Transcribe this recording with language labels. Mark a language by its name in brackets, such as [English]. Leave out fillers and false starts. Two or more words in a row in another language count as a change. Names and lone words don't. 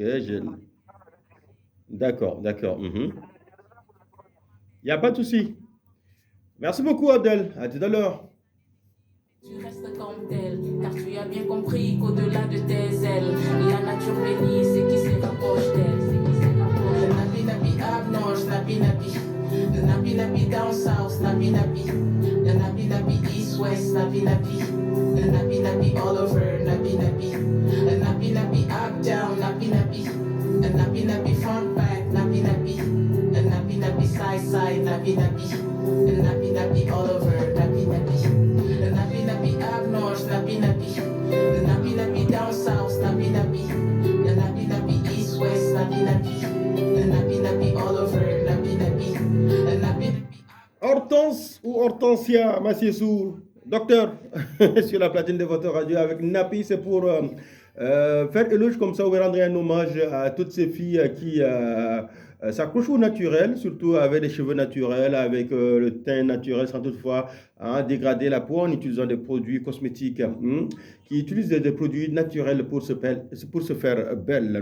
[French] D'accord. Il n'y a pas de souci. Merci beaucoup, Abdel. À tout à l'heure. Tu restes comme tel, car tu as bien compris qu'au-delà de tes ailes, la nature bénit ce qui se rapproche d'elle. [English] Nabi nabi up north, nabi nabi down south, nabi nabi east west, nabi nabi all over, nabi nabi up down, nabi nabi front back, nabi nabi side, nabi nabi all over, nabi nabi up north, nabi nabi down south, nabi nabi east west, nabi nabi all over, nabi nabi. [French] Hortense ou Hortensia Massiessou, docteur, sur la platine de votre radio avec Napi, c'est pour faire éloge comme ça, vous rendrez un hommage à toutes ces filles qui s'accrochent au naturel, surtout avec des cheveux naturels, avec le teint naturel, sans toutefois dégrader la peau en utilisant des produits cosmétiques qui utilisent des produits naturels pour se faire belle.